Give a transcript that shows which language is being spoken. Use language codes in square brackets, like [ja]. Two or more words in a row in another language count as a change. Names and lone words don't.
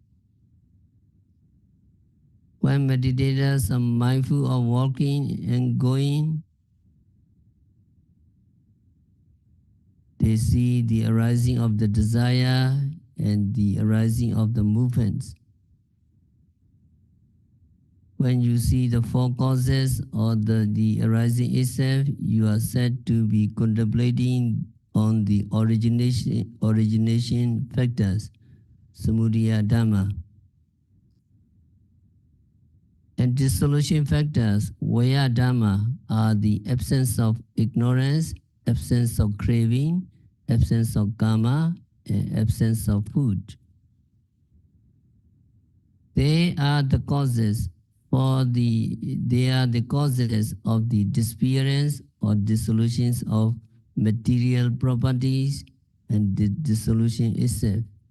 [en] When meditators are mindful of walking and going, they see the arising of the desire and the arising of the movements. When you see the four causes or the arising itself, you are said to be contemplating on the origination factors, [pi] samudaya dhamma. [en] And dissolution factors, [pi] vaya dhamma, [en] are the absence of ignorance, absence of craving, absence of karma, and absence of food. They are the causes of the disappearance or dissolutions of material properties and the dissolution itself.